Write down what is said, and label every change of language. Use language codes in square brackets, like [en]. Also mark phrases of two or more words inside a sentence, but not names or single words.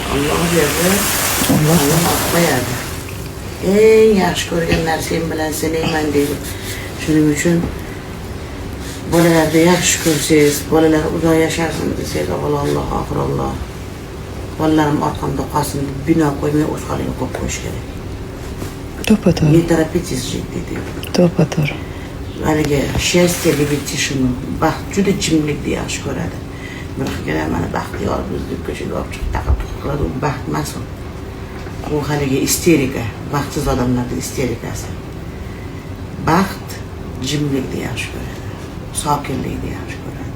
[uz] Alloh berdi, Alloh qo'yadi. Eng yaxshi ko'rgan narsam bilan sinayman deydi. Shuning uchun bolalarni yaxshi ko'rsangiz, bolalar uzoq yashasin desangiz, avvalo Alloh, oxir Alloh. Bolalarim orqamda qolsin deb bino qo'ymay o'z holiga qo'yib qo'yish kerak. To'ppa-to'g'ri. [ru] Не торопитесь жить deydi. [uz] To'ppa-to'g'ri. Haligi [ru] счастье любить [uz] tishini, baxt juda jimlikni yaxshi ko'radi. Bir xil mana baxtiyor bizni ko'chaga olib chiqib taqib qiladi, u baxt emas u. Bu haligi isterika, baxtsiz odamlarning isterikasi. Baxt jimlikni yaxshi ko'radi. Sokinlikni yaxshi ko'radi.